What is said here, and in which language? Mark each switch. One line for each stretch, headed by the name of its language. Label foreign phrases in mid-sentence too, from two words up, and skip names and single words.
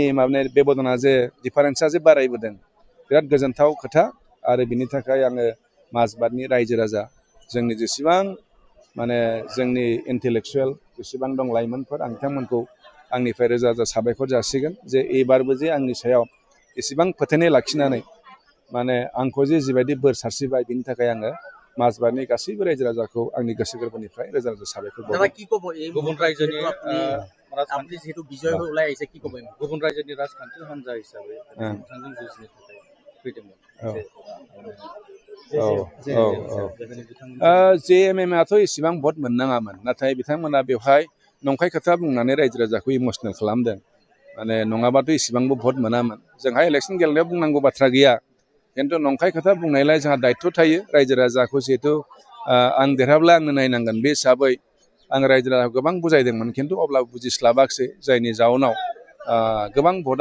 Bodo: माबानाय बेबदना जे डिफारेन्सा जे बारायबोदों बिराद गोजोनथाव खोथा आरो बिनि थाखाय आङो माजबातनि रायजो राजा जोंनि जेसेबां माने जोंनि इन्टेलेक्सुवेल जेसेबां दं लाइमोनफोर आं बिथांमोनखौ आंनिफ्राय रोजा रोजा साबायखर जासिगोन जे एबारबो जे आंनि सायाव एसेबां फोथायनाय लाखिनानै माने आंखौ जे जिबायदि बोर सारस्रिबाय बिनि थाखाय आङो माजबातनि गासैबो रायजो राजाखौ आंनि गोसो गोरबोनिफ्राय रोजा रोजा साबायखर बावबाय गुबुन रायजोनि
Bangla: আপনি যেহেতু বিজয় হয়ে ওলাই আইছে কি কবেন
Bodo: गुबुन रायजोनि राजखान्थि हान्जा हिसाबै नोंथांजों जुजिनो थाखाय फैदोंमोन JMM आथ' इसेबां भट मोननाङामोन नाथाय बिथांमोना बेवहाय नंखाय खोथा बुंनानै रायजो राजाखौ इमसनेल खालामदों माने नङाबाथ' इसेबांबो भट मोनामोन जोंहा इलेक्सन गेलेनायाव बुंनांगौ बाथ्रा गैया खिन्थु नंखाय खोथा बुंनायलाय जोंहा दायित्व थायो रायजो राजाखौ जिहेथु आं देरहाब्ला आंनो नायनांगोन बे हिसाबै आं रायजो राजाखौ गोबां बुजायदोंमोन खिन्थु अब्लाबो बुजिस्लाबाखिसै जायनि जाउनाव गोबां भटआ